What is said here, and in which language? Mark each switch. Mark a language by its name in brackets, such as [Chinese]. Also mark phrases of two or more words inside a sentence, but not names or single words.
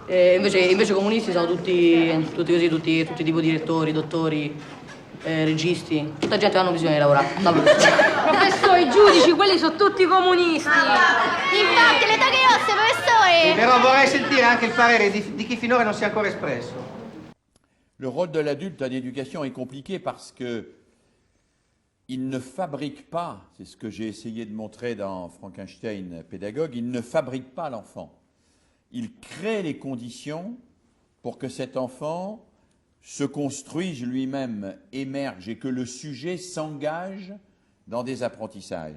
[Italian] Invece i comunisti sono tutti così, tutti tipo direttori, dottori, registi. Tutta gente che hanno bisogno di lavorare. Professori, giudici, quelli sono tutti comunisti. Infatti, le toghe osse, professore! Però vorrei sentire anche il parere di chi finora non si è ancora espresso. [French] Le rôle de l'adulte en éducation est compliqué parce que il ne fabrique pas, c'est ce que j'ai essayé de montrer dans Frankenstein pédagogue, il ne fabrique pas l'enfant. Il crée les conditions pour que cet enfant se construise lui-même, émerge et que le sujet s'engage dans des apprentissages.